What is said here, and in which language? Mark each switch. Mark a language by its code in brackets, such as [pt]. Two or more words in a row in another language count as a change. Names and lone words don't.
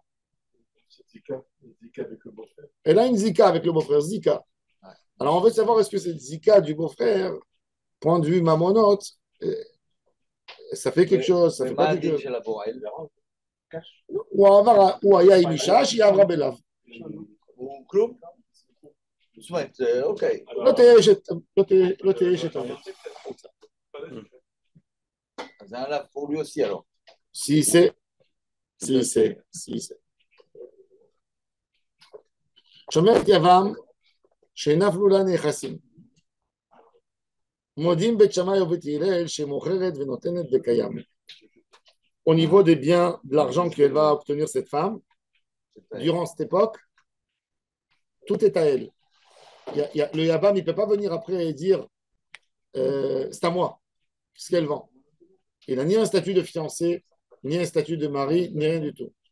[fr] Zika avec le beau-frère. Elle a une Zika avec le beau-frère, Zika. Alors on veut savoir est-ce que cette Zika du beau-frère, point de vue mamonote, ça fait quelque chose, ça fait pas quelque chose. [he] ou היה עם אישה שהיא עברה בלאו. הוא כלום? זאת אומרת, אוקיי. לא תהיה אשת אמת. אז זה עליו [fr] pour lui aussi alors. Si c'est. [he] שומרת יבם שנפלו לה נכסים. מודים בית שמאי ובית הלל שמוכרת ונותנת בקיים. [fr] Au niveau des biens, de l'argent qu'elle va obtenir cette femme, durant cette époque, tout est à elle. Le Yabam, il ne peut pas venir après et dire c'est à moi, ce qu'elle vend. Il n'a ni un statut de fiancé, ni un statut de mari, ni rien du tout.